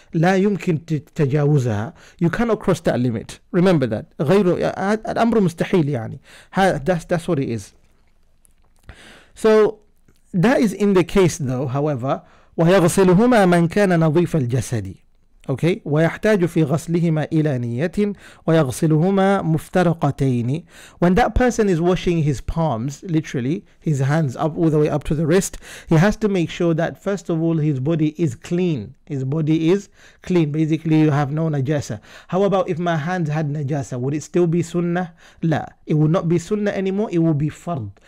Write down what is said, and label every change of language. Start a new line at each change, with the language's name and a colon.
Arabic: لا يمكن تجاوزها.
English: You cannot cross that limit. Remember that.
Arabic: غير الأمر مستحيل يعني.
English: That's what it is. So that is in the case though, however,
Arabic: ويغسلهما من كان نظيف الجسد. Okay, ويحتاج في غسلهما إلى نية ويغسلهما مفترقتين.
English: When that person is washing his palms, literally his hands up all the way up to the wrist, he has to make sure that first of all his body is clean. His body is clean. Basically you have no najasa. How about if my hands had najasa? Would it still be sunnah? La. It would not be sunnah anymore. It will be fard.